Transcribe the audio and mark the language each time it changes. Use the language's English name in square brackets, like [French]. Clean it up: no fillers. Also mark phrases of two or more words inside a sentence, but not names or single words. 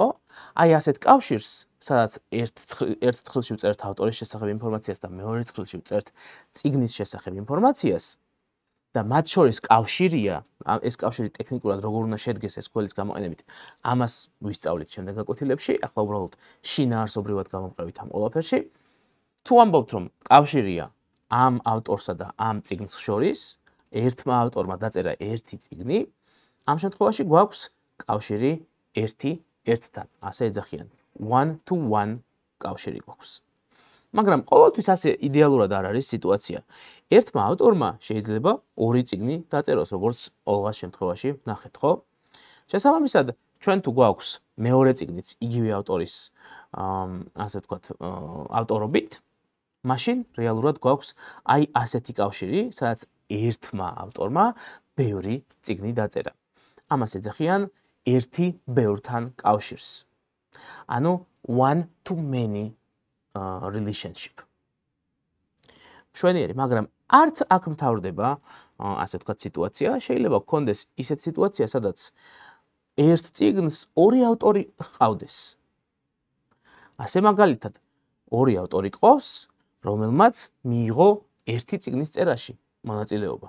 [Georgian] აი ასეთ კავშირს, სადაც ერთ ცხრილში ვწერთ ავტორის შესახებ ინფორმაციას და მეორე ცხრილში ვწერთ წიგნის შესახებ ინფორმაციას და მათ შორის კავშირია, ეს კავშირი ტექნიკურად როგორ უნდა შედგეს ეს ქოლის გამოყენებით, ამას ვისწავლით შემდეგ გაკვეთილებში, ახლა უბრალოდ შინაარსობრივად გამოვყევით ამ ყველაფერში. თუ ამბობთ, რომ კავშირია ამ ავტორსა და ამ წიგნს შორის, ერთმა ავტორმა დაწერა ერთი წიგნი, ამ შემთხვევაში გვაქვს კავშირი ერთი ერთთან, ასე ეძახიან, [English] one-to-one [Georgian] კავშირი გვაქვს. მაგრამ ყოველთვის ასე იდეალურად არ არის სიტუაცია. ერთმა ავტორმა შეიძლება ორი წიგნი დაწეროს, როგორც ოლღას შემთხვევაში ნახეთ, ხო? შესაბამისად, ჩვენ თუ გვაქვს მეორე წიგნიც იგივე ავტორის, ასე ვთქვათ, ავტორობით, მაშინ რეალურად გვაქვს აი ასეთი კავშირი, სადაც ერთმა ავტორმა ბევრი წიგნი დაწერა. ამას ეძახიან ერთი ბევრთან კავშირს. [English] ანუ one to many relationship. [Georgian] მშვენიერი, მაგრამ არც აქ მთავრდება, ასე ვთქვათ, სიტუაცია, შეიძლება გქონდეს ისეთი სიტუაცია, სადაც ერთ წიგნს ორი ავტორი ჰყავდეს. ასე მაგალითად, ორი ავტორი ყავს, რომელმაც მიიღო ერთი წიგნის წერაში მონაწილეობა.